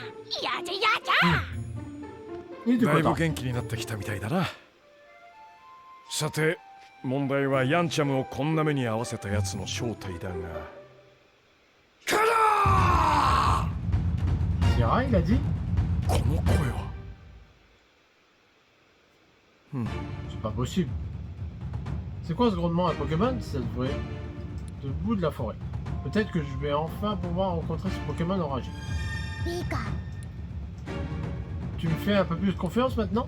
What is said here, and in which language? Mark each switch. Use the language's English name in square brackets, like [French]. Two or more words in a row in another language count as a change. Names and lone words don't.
[Japanese] やじゃやじゃ、 [French] Il était [Japanese] だいぶ [French] content. [Japanese] 元気になってきたみたいだな。さて問題はヤンチャムをこんな目に合わせたやつの正体だが。カラ [French] Sierra, il a dit? [Japanese] ー、この声は。 [French] C'est pas possible. C'est quoi ce grondement un Pokémon? Ça devrait... de bout de la forêt. Peut-être que je vais enfin pouvoir rencontrer ce Pokémon enragé. [Japanese] ピカ [French] Tu me fais un peu plus confiance maintenant?